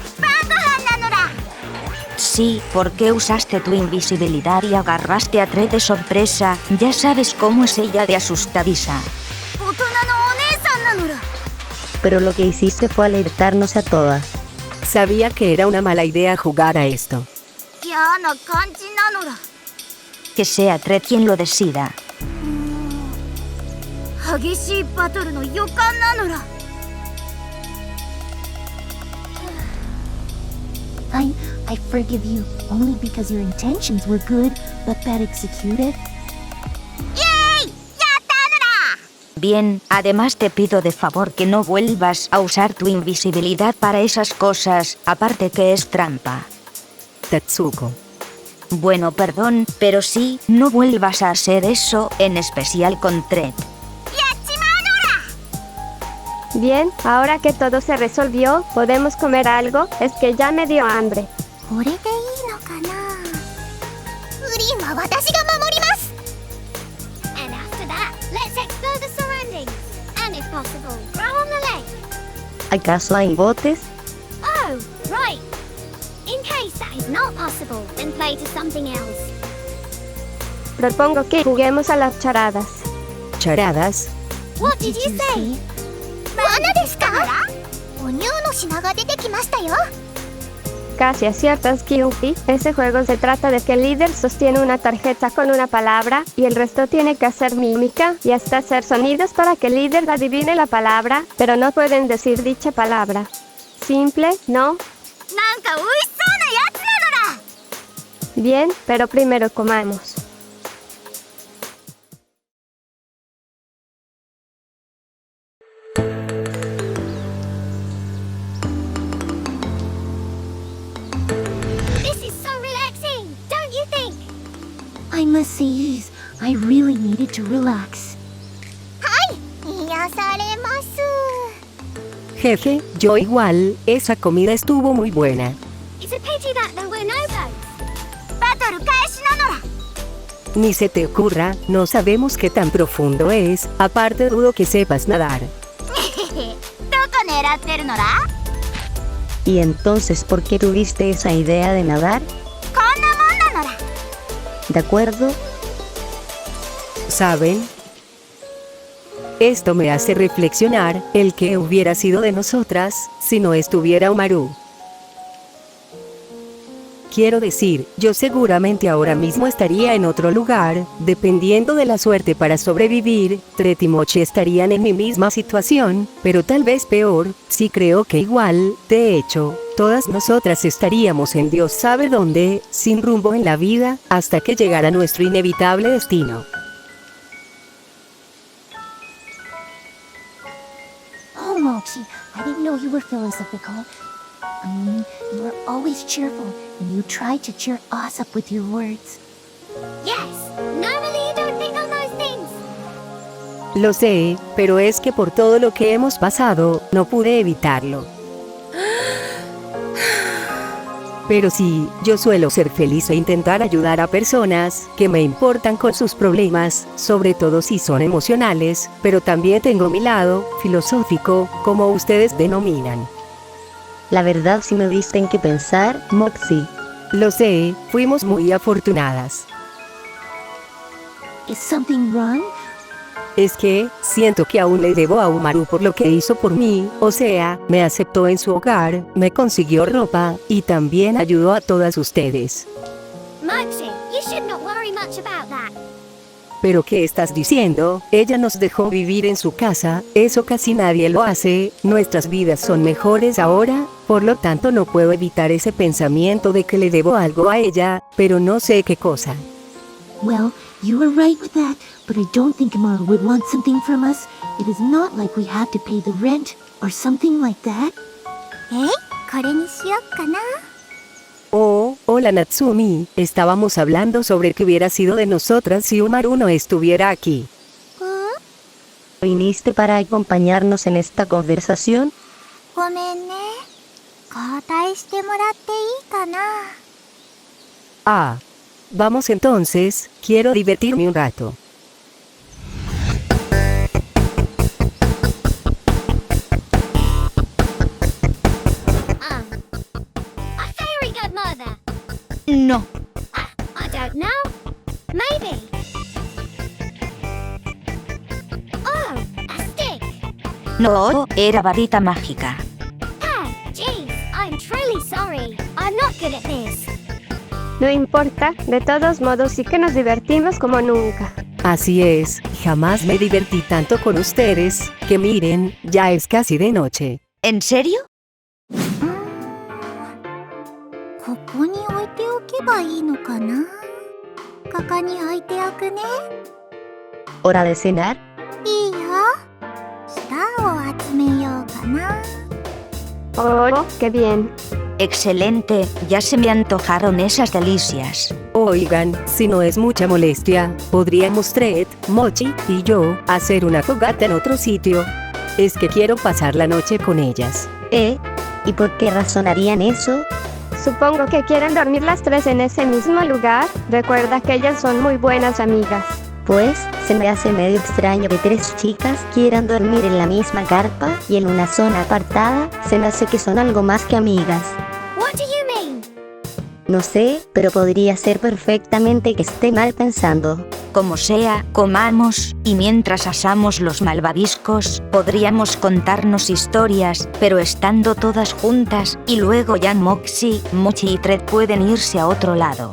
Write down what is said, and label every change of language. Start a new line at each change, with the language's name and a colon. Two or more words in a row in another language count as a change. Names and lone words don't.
Spanish: Sí, porque usaste tu invisibilidad y agarraste a Tret de sorpresa. Ya sabes cómo es ella de asustadiza.
Japanese: 大人のお姉さんなのら。
Spanish: Pero lo que hiciste fue alertarnos a todas. Sabía que era una mala idea jugar a esto.
Japanese: 嫌な感じなのら。
Spanish: Que sea Tret quien lo decida.
Japanese: 激しいバトルの予感なのら。
English: I forgive you only because your intentions were good, but bad executed.
Spanish: Bien, además te pido de favor que no vuelvas a usar tu invisibilidad para esas cosas, aparte que es trampa. Tatsuko. Bueno, perdón, pero sí, no vuelvas a hacer eso, en especial con Tret. Bien, ahora que todo se resolvió, ¿podemos comer algo? Es que ya me dio hambre.
Japanese: これでいいのかな。ウリンは私が守ります。
English: And after that, let's explore the surroundings. And if possible, row on the lake.
Spanish: ¿Acaso hay botes?
English: Oh, right. In case that is not possible, then play to something else.
Spanish: Propongo que juguemos a las charadas. ¿Charadas?
English: What did you say?
Japanese: 罠ですか？お乳の品が出てきましたよ。
Spanish: Casi aciertas, Kyuubi. Ese juego se trata de que el líder sostiene una tarjeta con una palabra y el resto tiene que hacer mímica y hasta hacer sonidos para que el líder adivine la palabra, pero no pueden decir dicha palabra. Simple, ¿no?
Japanese: なんか美味しそうなやつなのら。
Spanish: Bien, pero primero comamos.
English: This is so relaxing, don't you think? I must say, I really needed to relax.
Japanese: 癒されます。
Spanish: Jeje, yo igual, esa comida estuvo muy buena.
English: It's a pity that there were no boats.
Japanese: バトル開始なのら。
Spanish: Ni se te ocurra, no sabemos qué tan profundo es, aparte dudo que sepas nadar.
Japanese: どこ狙ってるのら？
Spanish: ¿Y entonces por qué tuviste esa idea de nadar?
Japanese: こんなもんなのら。
Spanish: ¿De acuerdo? ¿Saben? Esto me hace reflexionar, el que hubiera sido de nosotras, si no estuviera Umaru. Quiero decir, yo seguramente ahora mismo estaría en otro lugar, dependiendo de la suerte para sobrevivir. Tret y Mochi estarían en mi misma situación, pero tal vez peor. Sí creo que igual, de hecho, todas nosotras estaríamos en Dios sabe dónde, sin rumbo en la vida, hasta que llegara nuestro inevitable destino.
English: Oh Mochi. I didn't know you were philosophical. You were always cheerful, and you tried to cheer us up with your words. Yes, normally you don't think on those things.
Spanish: Lo sé, pero es que por todo lo que hemos pasado, no pude evitarlo. Pero sí, yo suelo ser feliz e intentar ayudar a personas que me importan con sus problemas, sobre todo si son emocionales, pero también tengo mi lado filosófico, como ustedes denominan. La verdad sí me diste en qué pensar, Moxie. Lo sé, fuimos muy afortunadas.
English: Is something wrong?
Spanish: Es que, siento que aún le debo a Umaru por lo que hizo por mí, o sea, me aceptó en su hogar, me consiguió ropa, y también ayudó a todas ustedes.
English: Moxie, you should not worry much about that.
Spanish: ¿Pero qué estás diciendo? Ella nos dejó vivir en su casa, eso casi nadie lo hace, nuestras vidas son mejores ahora, por lo tanto no puedo evitar ese pensamiento de que le debo algo a ella, pero no sé qué cosa.
English: Well, you were right with that, but I don't think Amaru would want something from us. It is not like we have to pay the rent, or something like that.
Japanese: これにしよっかな。
Spanish: Oh, hola Natsumi, estábamos hablando sobre qué hubiera sido de nosotras si Umaru no estuviera aquí. ¿Viniste para acompañarnos en esta conversación?
Japanese: ごめんね。交代してもらっていいかな。 Ah.
Spanish: Vamos entonces, quiero divertirme un rato.
English: A fairy godmother. No. I don't know. Maybe. Oh, a stick.
Spanish: No, era varita mágica.
English: Geez, I'm truly sorry. I'm not good at this.
Spanish: No importa, de todos modos sí que nos divertimos como nunca. Así es, jamás me divertí tanto con ustedes, que miren, ya es casi de noche. ¿En serio?
Japanese: ここに置いておけばいいのかな。ここに置いておくね。
Spanish: ¿Hora de cenar?
Japanese: いいよ。スターを集めようか na.
Spanish: Oh, qué bien. Excelente, ya se me antojaron esas delicias. Oigan, si no es mucha molestia, podríamos Tret, Mochi y yo hacer una fogata en otro sitio. Es que quiero pasar la noche con ellas. ¿Y por qué razón harían eso? Supongo que quieren dormir las tres en ese mismo lugar. Recuerda que ellas son muy buenas amigas. Pues, se me hace medio extraño que tres chicas quieran dormir en la misma carpa y en una zona apartada. Se me hace que son algo más que amigas.
English: What do you mean?
Spanish: No sé, pero podría ser perfectamente que esté mal pensando. Como sea, comamos, y mientras asamos los malvaviscos, podríamos contarnos historias, pero estando todas juntas, y luego ya Moxie, Mochi y Tret pueden irse a otro lado.